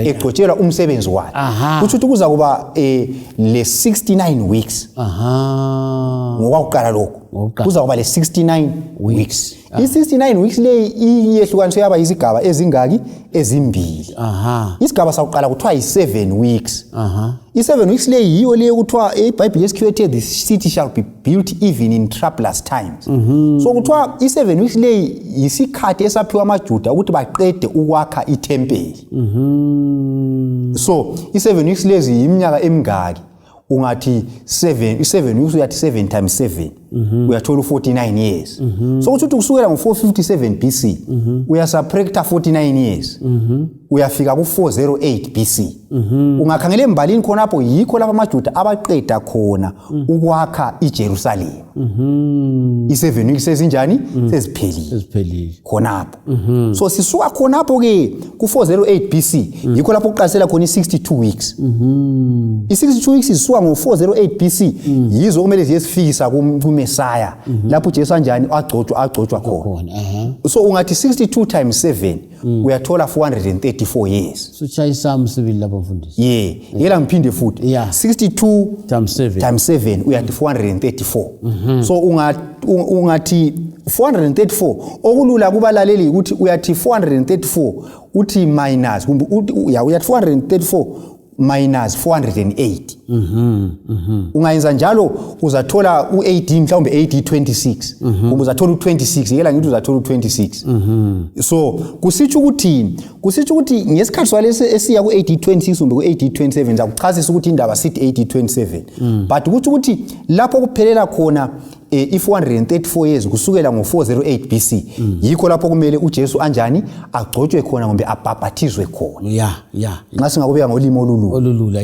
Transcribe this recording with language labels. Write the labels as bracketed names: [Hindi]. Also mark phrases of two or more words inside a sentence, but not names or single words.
[North Ndebele] egcotshelwa umsebenzi wakhe kuthi kuza kuba le 69 weeks ngokuqala lokho kuza kuba le 69 weeks i69 weeks le iyehlukaniswe yaba izigaba ezingaki ezimbili isigaba sakuqala kuthiwa yi7 weeks i7 weeks le yiyo le kuthiwa eBhayibheli yesikhiwethe [English] the city shall be built even in troublous times [North Ndebele] so kuthiwa i7 weeks le yisikhathi esaphiwa amaJuda ukuthi baqede ukwakha ithempeli so i7 weeks lezi iminyaka emingaki ungathi 7 weeks uyathi 7 times 7 uyathola 49 years so ukuthi kusukela ngo457 BC uyasubtracta 49 years uyafika ku408 BC ungakhangela embalini khonapho yikho lapha amaJuda abaqeda khona ukwakha iJerusalem i7 weeks ezinjani seziphelile khonapho so sisuka khonapho ke ku408 BC yikho lapho uqasela khona i62 weeks i62 weeks isuka ngo408 BC yizo kumele ziyesifikisa kuMesaya lapho Jesu kanjani agcotshwa khona so ungathi 62 times 7 uyathola 434 years so chayisami sibili lapho mfundisi yela ngiphinde futhi 62 times 7 uyathi 434 so ungathi 434 okulula kubalaleli ukuthi uyathi 434 uthi minus kumbe uyathi 434 minus 408 ungayenza njalo uzathola u18 mhlawumbe 26 kumbe uzathola u26 yela ngithi uzathola u26 so kusitsho ukuthi ngesikhathi swalesi esiya ku1826 kumbe ku1827 zakuchasisa ukuthi indaba sithi 1827 but ukuthi lapho kuphelela khona i434 years kusukela ngo408 BC yikho lapho kumele uJesu anjani agcotshwe khona kumbe abhabhathizwe khona nxa singakubeka ngolimo olulula